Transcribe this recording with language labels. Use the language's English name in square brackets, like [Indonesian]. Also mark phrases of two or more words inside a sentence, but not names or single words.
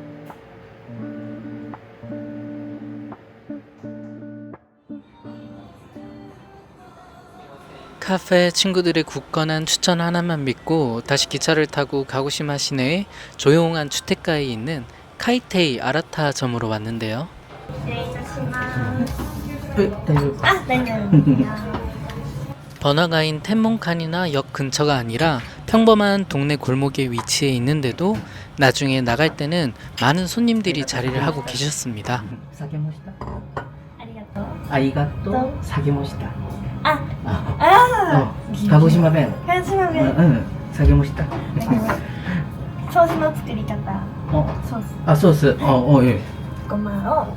[Korean] 카페 친구들의 굳건한 추천 하나만 믿고 다시 기차를 타고 가고시마 시내의 조용한 주택가에 있는 카이테이 아라타점으로 왔는데요. [Japanese] 失礼いたします。大丈夫あ、大丈夫ですよ。 [Korean] 번화가인 텐몬칸이나 역 근처가 아니라 평범한 동네 골목에 위치해 있는데도 나중에 나갈 때는 많은 손님들이 자리를 하고 계셨습니다. [Japanese] 下げました。ありがとう。ありがとう。下げました。あ、あ、あ鹿児島弁。あ、鹿児島弁。下げました。ソースの作り方。ソース。あ、ソース。ええ。ごまを